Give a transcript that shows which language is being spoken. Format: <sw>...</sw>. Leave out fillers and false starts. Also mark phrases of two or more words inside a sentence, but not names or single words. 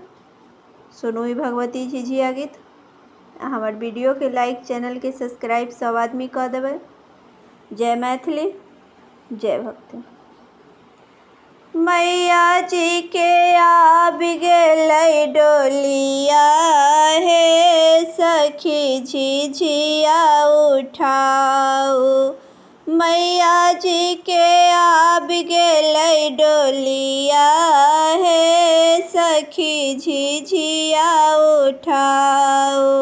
<mai>सुनू ई भगवती झिझिया गीत। हमर वीडियो के लाइक, चैनल के सब्सक्राइब सब आदमी कऽ देबै। जय मैथिली, जय भक्ति। मैया जी के आबि गेलै डोलिया, हे सखी झिझिया उठाऊ। मैया जी के आबि गेलै डोलिया, हे सखी झिझिया उठाऊ।</mai>